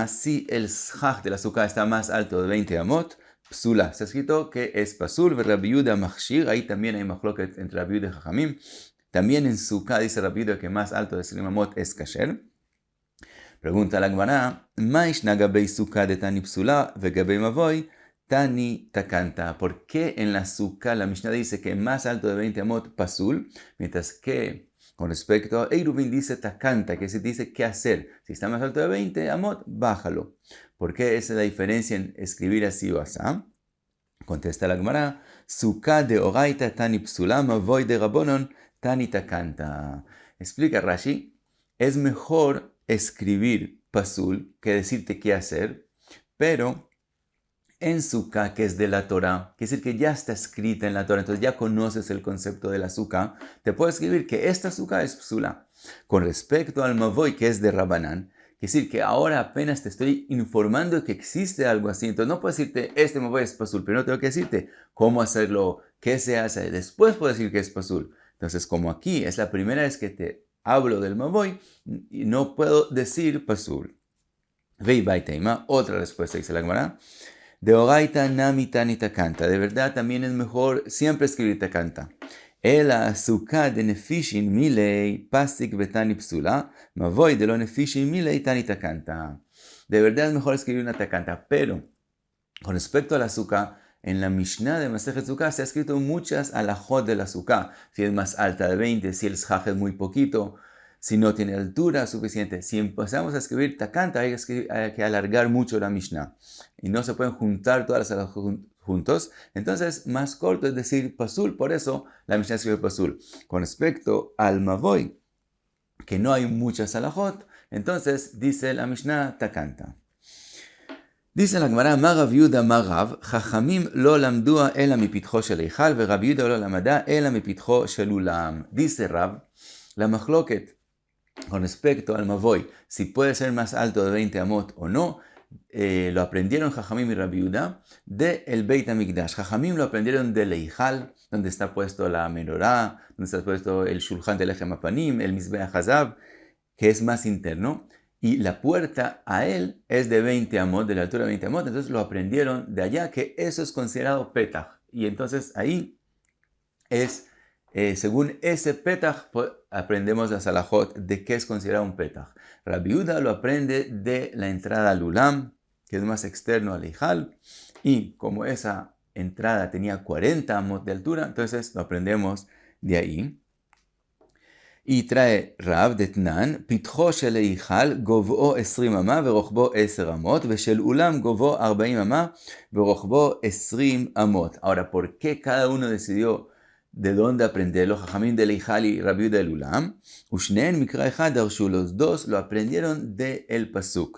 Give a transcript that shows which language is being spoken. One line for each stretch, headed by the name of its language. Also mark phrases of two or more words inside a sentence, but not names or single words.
Spanish: Si el schach de la sukkah está más alto de 20 amot, psula. Se ha escrito que es pasul, Rabbi Yehuda machshir. Ahí también hay machloket entre Rabbi Yehuda y Jajamim. También en Sukkah dice Rabbi Yehuda que más alto de 20 amot es kasher. Pregunta la Gemara,
Aramaic: מאי שנא גבי סוכה דתני פסולה וגבי מבוי תני תקנתא.
Spanish: ¿Por qué en la Sukkah la Mishnah dice que más alto de 20 amot pasul, mientras que con respecto a Eruvin dice takanta, que se dice qué hacer? Si está más alto de 20 amot, bájalo. ¿Por qué esa es la diferencia en escribir así o así? Contesta la Gemara,
Aramaic: סוכה דאורייתא תני פסולה מבוי דרבנן תני תקנתא.
Spanish: Explica Rashi, es mejor escribir pasul, que decirte qué hacer, pero en Sukkah, que es de la Torah, quiere decir que ya está escrita en la Torah, entonces ya conoces el concepto de la Sukkah, te puedo escribir que esta Sukkah es psula. Con respecto al Mavoy, que es de Rabanán, quiere decir que ahora apenas te estoy informando que existe algo así, entonces no puedo decirte, este Mavoy es pasul, primero tengo que decirte cómo hacerlo, qué se hace, después puedo decir que es pasul. Entonces, como aquí es la primera vez que te hablo del Mavoy, y no puedo decir pasul.
Aramaic: ואי בעית אימא,
Spanish: otra respuesta dice la Gemara.
Aramaic: דאורייתא נמי תני תקנתא.
Spanish: De verdad también es mejor siempre escribir takanta.
Aramaic: אלא סוכה דנפישין מילי פסיק ותני פסולה. מבוי דלא נפישין מילי תני תקנתא.
Spanish: De verdad es mejor escribir una takanta. Pero con respecto a la sukkah, en la Mishnah de Masejet Sukkah se ha escrito muchas alajot de la sukkah. Si es más alta de 20, si el shach es muy poquito, si no tiene altura suficiente. Si empezamos a escribir takanta, hay que alargar mucho la Mishnah. Y no se pueden juntar todas las alajot juntos. Entonces, más corto es decir pasul. Por eso la Mishnah escribe pasul. Con respecto al mavoy, que no hay muchas alajot, entonces dice la Mishnah takanta. Dice la Gemara,
Hebrew: מה רב יהודה מה רב, חכמים לא למדוה אלא מפתחו של היכל, ורב יהודה לא למדה אלא מפתחו של אולם.
Spanish: Dice Rav, la machloket con respecto al mavoy, si puede ser más alto de 20 amot o no, lo aprendieron Chachamim y Rav Yehuda de el Beit HaMikdash. Chachamim lo aprendieron del eichal, donde está puesto la menorá, donde está puesto el shulchan del
Hebrew: לחם הפנים,
Spanish: el
Hebrew: מזבח הזהב,
Spanish: que es más interno. Y la puerta a él es de 20 amot, de la altura de 20 amot. Entonces lo aprendieron de allá, que eso es considerado petach. Y entonces ahí es, según ese petach, aprendemos la salahot de qué es considerado un petach. Rabbi Yehuda lo aprende de la entrada al ulam, que es más externo al eijal. Y como esa entrada tenía 40 amot de altura, entonces lo aprendemos de ahí. Y trae Rav
Hebrew: דתנן, פתחו של היכל גובהו 20 אמה ורחבו 10 אמות, ושל אולם גובהו 40 אמה ורחבו 20 אמות.
Spanish: Ahora, ¿por qué cada uno decidió de dónde aprenderlo? Jajamim del eichal y Rabbi Yehuda del ulam.
Hebrew: ושניהם מקרא אחד דרשו,
Spanish: los dos lo aprendieron de el pasuk.